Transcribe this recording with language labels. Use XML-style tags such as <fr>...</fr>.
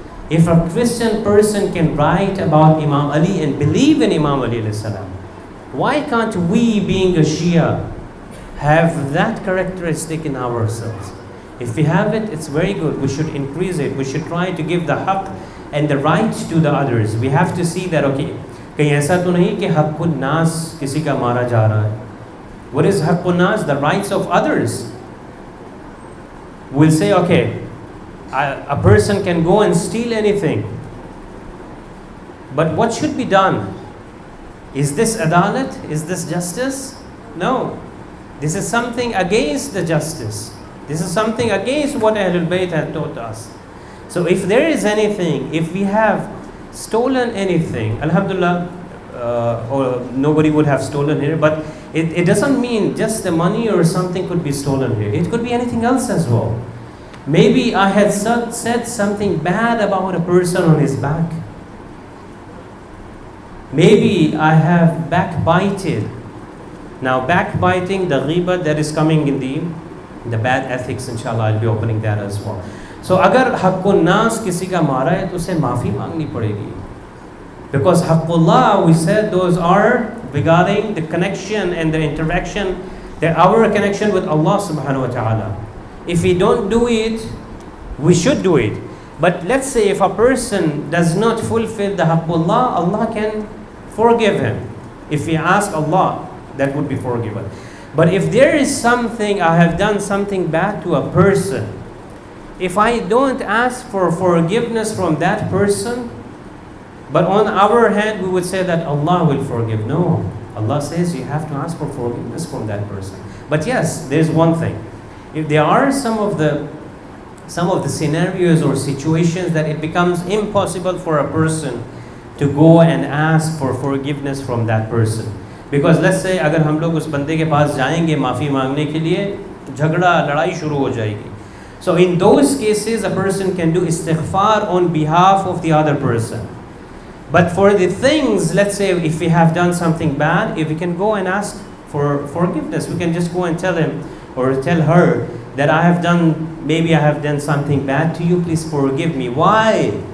<en>If a Christian person can write about Imam Ali and believe in Imam Ali alayhi salam, why can't we, being a Shia, have that characteristic in ourselves? If we have it, it's very good. We should increase it. We should try to give the haqq and the right to the others. We have to see that, okay,</en> <hi>कहीं ऐसा तो नहीं कि हक़्क़ुन नास किसी का मारा जा रहा है.</hi> <en>What is हक़्क़ुन नास? The rights of others. We'll say, okay, a person can go and steal anything. But what should be done? Is this adalat? Is this justice? No. This is something against the justice. This is something against what Ahlul Bayt had taught us. So if there is anything, if we have stolen anything, alhamdulillah, or nobody would have stolen here, but it doesn't mean just the money or something could be stolen here. It could be anything else as well. Maybe I had said something bad about a person on his back. Maybe I have backbited. Now backbiting, the ghiba, that is coming in the bad ethics, inshallah, I'll be opening that as well.</en> <hi>So अगर हक़्क़ुन नास किसी का मारा है तो उसे माफ़ी मांगनी पड़ेगी.</hi> <en>Because haqqullah, we said, those are regarding the connection and the interaction, our connection with Allah subhanahu wa ta'ala. If we don't do it, we should do it. But let's say if a person does not fulfill the haqqullah, Allah can forgive him. If we ask Allah, that would be forgiven. But if there is something, I have done something bad to a person, if I don't ask for forgiveness from that person, but on our hand we would say that Allah will forgive. No, Allah says you have to ask for forgiveness from that person. But yes, there's one thing. If there are some of the some of the scenarios or situations that it becomes impossible for a person to go and ask for forgiveness from that person. Because let's say</en> <hi>अगर हम लोग उस बंदे के पास जाएंगे माफ़ी मांगने के लिए, झगड़ा लड़ाई शुरू हो जाएगी.</hi> <en>So in those cases a person can do istighfar on behalf of the other person. But for the things, let's say if we have done something bad, if we can go and ask for forgiveness, we can just go and tell him or tell her that maybe I have done something bad to you, please forgive me. Why?</en>